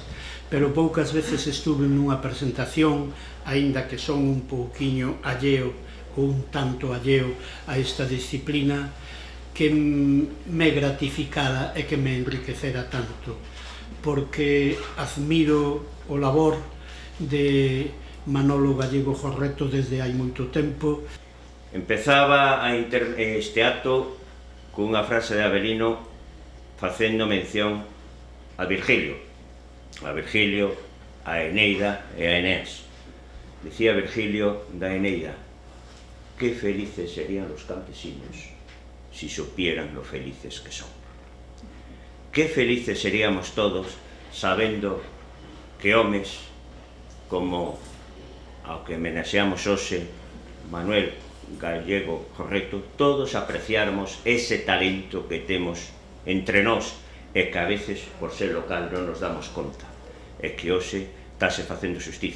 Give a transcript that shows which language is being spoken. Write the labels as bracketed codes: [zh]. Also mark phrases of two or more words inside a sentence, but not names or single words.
[gl] Pero poucas veces estuve nunha presentación, aínda que son un pouquiño alleo ou un tanto alleo a esta disciplina, que me gratificara e que me enriquecera tanto, porque admiro o labor de Manolo Gallego Jorreto desde hai moito tempo. Empezaba este acto cunha frase de Avelino facendo mención a Virgilio, a Eneida e a Eneas. Dicía Virgilio da Eneida: [es] "Qué felices serían los campesinos si supieran lo felices que son. Qué felices seríamos todos [gl] sabendo que homes como ao que homenaxeamos hoxe, Manuel Gallego Jorreto, todos apreciáramos ese talento que temos entre nós e que a veces, por ser local, non nos damos conta, e que hoxe estáse facendo xustiza.